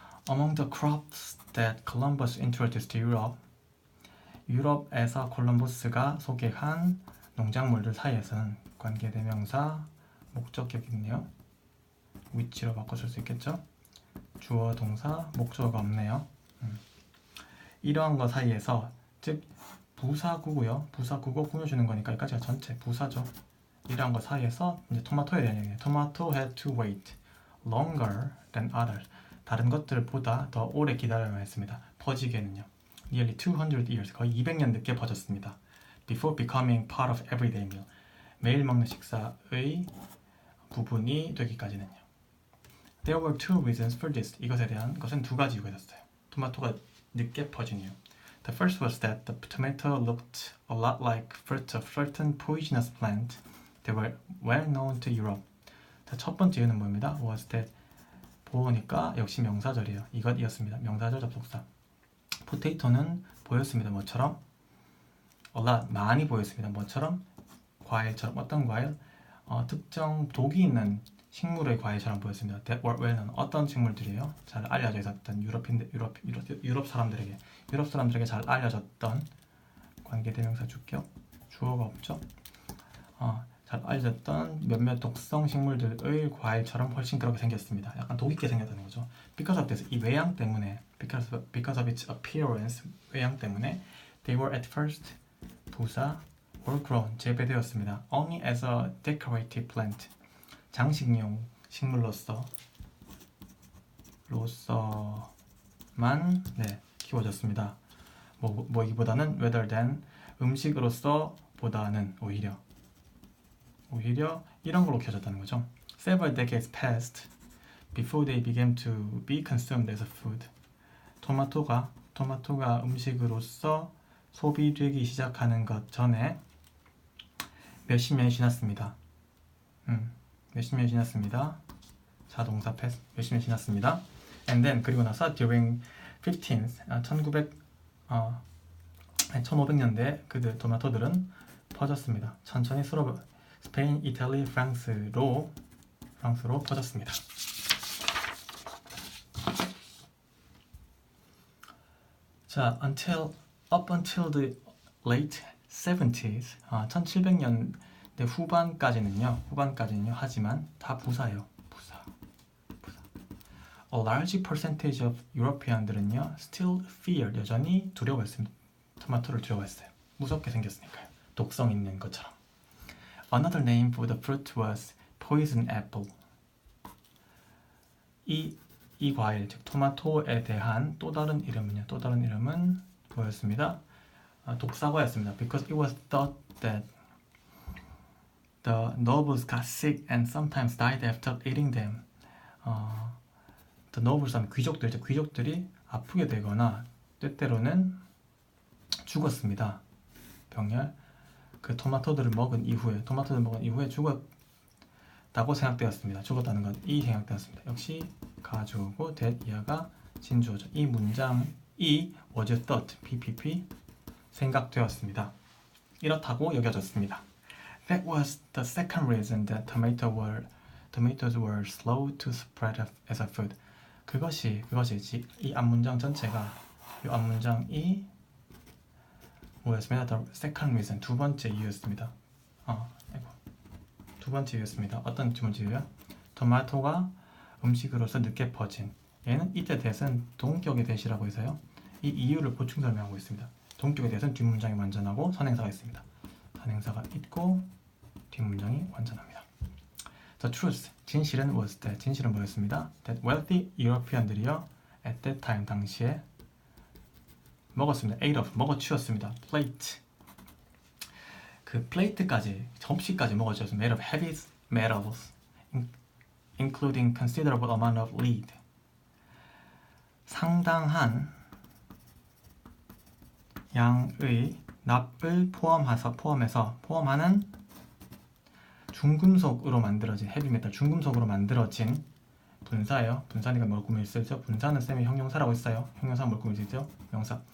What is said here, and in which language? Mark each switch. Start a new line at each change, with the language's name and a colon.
English: Among the crops that Columbus introduced to Europe,
Korean: 유럽에서 콜럼버스가 소개한 농작물들 사이에서는 관계대명사, 목적격이 있네요. which로 바꿔줄 수 있겠죠? 주어, 동사, 목적어가 없네요. 이러한 것 사이에서 즉 부사구고요. 부사구고 꾸며주는 거니까 여기까지가 전체 부사죠. 이러한 것 사이에서 이제 토마토에 대한 얘기예요.
English: Tomato had to wait longer than others.
Korean: 다른 것들보다 더 오래 기다려야 했습니다. 퍼지기에는요.
English: Nearly 200 years,
Korean: 거의 200년 늦게 퍼졌습니다.
English: Before becoming part of everyday meal.
Korean: 매일 먹는 식사의 부분이 되기까지는요.
English: There were two reasons for this.
Korean: 이것에 대한 것은 두 가지 이유가 있었어요. 토마토가 늦게 퍼진 이유.
English: The first was that the tomato looked a lot like fruit of certain poisonous plant that were well known to Europe.
Korean: 자, 첫 번째 이유는 뭐입니다?
English: was that
Korean: 보니까 역시 명사절이에요. 이것이었습니다. 명사절 접속사. 포테이토는 보였습니다. 뭐처럼? a lot 많이 보였습니다. 뭐처럼? 과일처럼. 어떤 과일? 특정 독이 있는 식물의 과일처럼 보였습니다.
English: That were well known.
Korean: 어떤 식물들이에요? 잘 알려져 있었던 유럽 사람들에게 잘 알려졌던 관계대명사 주격 주어가 없죠. 잘 알려졌던 몇몇 독성 식물들의 과일처럼 훨씬 그렇게 생겼습니다. 약간 독 있게 생겼다는 거죠.
English: Because of this,
Korean: 이 외양 때문에,
English: because of its appearance, 외양 때문에, they were at first, 부사, were grown,
Korean: 재배되었습니다.
English: Only as a decorative plant,
Korean: 장식용 식물로서만 키워졌습니다. 뭐이보다는
English: rather than
Korean: 음식으로서 보다는 오히려 이런 걸로 키워졌다는 거죠.
English: Several decades passed before they began to be consumed as a food.
Korean: 토마토가 음식으로서 소비되기 시작하는 것 전에 몇십 년이 지났습니다. 몇십 년이 지났습니다. 자동사 패스 몇십 년이 지났습니다.
English: And then
Korean: 그리고 나서 during 1500년대 그들 토마토들은 퍼졌습니다. 천천히 서로 스페인, 이탈리, 프랑스로 퍼졌습니다.
English: 자, up until the late 70s,
Korean: 1700년대 후반까지는요. 하지만 다 부사예요. 부사.
English: A large percentage of European들은요, still feared,
Korean: 여전히 두려워했습니다. 토마토를 두려워했어요. 무섭게 생겼으니까요. 독성 있는 것처럼.
English: Another name for the fruit was poison apple.
Korean: 이 과일, 즉 토마토에 대한 또 다른 이름은 뭐였습니다? 독사과였습니다.
English: Because it was thought that the nobles got sick and sometimes died after eating them. The nobles
Korean: 하면 귀족들이 아프게 되거나 때때로는 죽었습니다. 병열. 그 토마토들을 먹은 이후에 죽었다고 생각되었습니다. 죽었다는 건 생각되었습니다. 역시 가주어고 that 이하가 진주어죠. 이 문장이
English: was thought
Korean: PPP 생각되었습니다. 이렇다고 여겨졌습니다.
English: That was the second reason that tomatoes were slow to spread as a food.
Korean: 그것이 이 앞문장 전체가 이 앞문장이 뭐였습니다?
English: The second reason,
Korean: 두 번째 이유였습니다. 두 번째 이유였습니다. 어떤 두 번째 이유요? 토마토가 음식으로서 늦게 퍼진. 얘는 이때 대신 동격의 대시라고 해서요. 이 이유를 보충 설명하고 있습니다. 동격의 대신 뒷문장이 완전하고 선행사가 있습니다. 선행사가 있고 뒷문장이 완전합니다.
English: The truth,
Korean: 진실은 뭐였습니다?
English: That wealthy European들이요, at that time,
Korean: 당시에 먹었습니다. ate of, 먹어치웠습니다.
English: plate,
Korean: 그 플레이트까지, 접시까지 먹어치웠습니다.
English: made of heavy metals, including considerable amount of lead.
Korean: 상당한 양의 납을 포함하는 중금속으로 만들어진 헤비메탈, 중금속으로 만들어진 분사예요. 분사니까 뭘 꾸밀 수 있죠? 분사는 쌤이 형용사라고 했어요. 형용사 뭘 꾸밀 수 있죠? 명사.